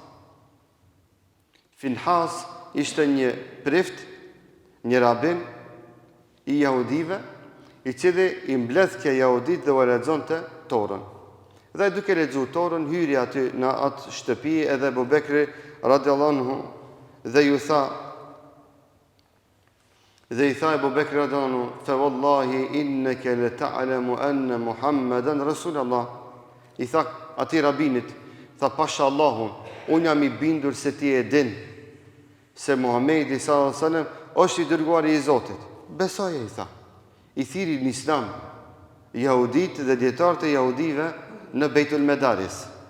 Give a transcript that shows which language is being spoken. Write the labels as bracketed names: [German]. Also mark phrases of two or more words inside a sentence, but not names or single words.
[Albanian] Finhas ishte një prift, një rabin i jahudive, i cili i mbledhke jahudit dhe u lexonte Torën. Dhe duke lexuar Torën, hyri aty në atë shtëpi edhe Abu Bekri [Arabic] رضي الله عنه [Albanian] dhe i tha Abu Bekri [Arabic] رضي الله عنه, فوالله إنك لتعلم أن محمدا رسول الله. [Albanian] I tha atij rabinit, tha pasha Allahun, unë jam i bindur se ti e din se Muhamedi [Arabic] صلى الله عليه وسلم [Albanian] është i dërguari i Zotit. Besoje, i tha. I thiri në Islam jahudit dhe dietarët e jahudive në Beitul Medaris.